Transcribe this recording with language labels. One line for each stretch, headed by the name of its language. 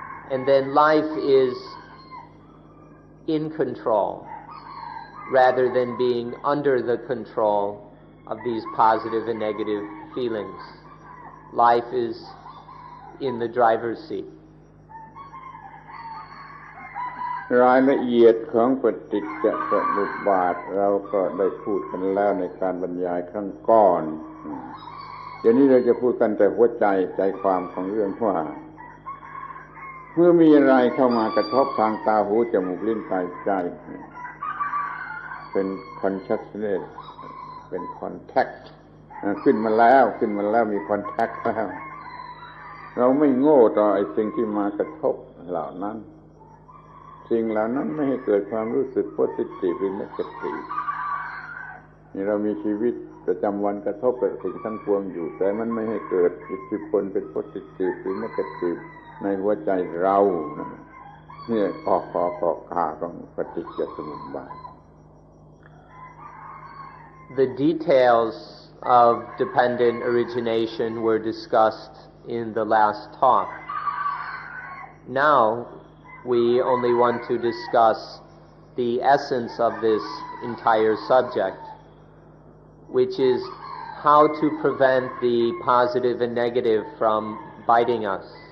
English: And then life is in control rather than being under the control of these positive and negative feelings. Life is in the driver's seat.
Thai: รายละเอียดของปฏิจจสมุปบาทเราก็ได้พูดกันแล้วในการบรรยายครั้งก่อนเดี๋ยวนี้เราจะพูดกันแต่หัวใจความของเรื่องว่าเมื่อมีอะไรเข้ามากระทบทางตาหูจมูกลิ้นกายใจ เป็น consciousness เป็น contact ขึ้นมาแล้วมี contact แล้วเราไม่โง่ต่อไอ้สิ่งที่มากระทบเหล่านั้นสิ่งเหล่านั้นไม่ให้เกิดความรู้สึก positive หรือ negative นี่เรามีชีวิตประจำวันกระทบกับสิ่งทั้งปวงอยู่แต่มันไม่ให้เกิดอิทธิพลเป็น positive หรือ negative ในหัวใจเราเนี่ยข้อขาของปฏิจจสมุปบาท
English: The details of dependent origination were discussed in the last talk. Now we only want to discuss the essence of this entire subject, which is how to prevent the positive and negative from biting us.